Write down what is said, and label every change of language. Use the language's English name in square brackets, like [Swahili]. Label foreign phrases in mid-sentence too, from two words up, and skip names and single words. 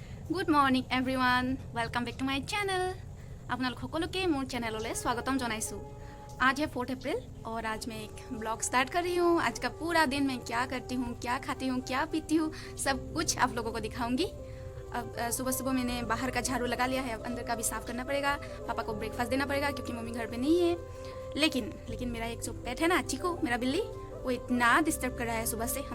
[English] Good morning everyone, welcome back to my channel. [Assamese] আপোনালোক সকলোকে মোৰ চেনেললৈ স্বাগতম জনাইছোঁ। [Hindi] आज है 4 अप्रैल और आज मैं एक [English] blog start [Hindi] कर रही हूँ। आज का पूरा दिन मैं क्या करती हूँ, क्या खाती हूँ, क्या पीती हूँ, सब कुछ आप लोगों को दिखाऊंगी। अब सुबह सुबह मैंने बाहर का झाड़ू लगा लिया है, अब अंदर का भी साफ़ करना पड़ेगा। पापा को ब्रेकफास्ट देना पड़ेगा क्योंकि मम्मी घर पे नहीं है। लेकिन मेरा एक जो पेट है ना, चिकू मेरा बिल्ली, वो इतना डिस्टर्ब कर रहा है सुबह से।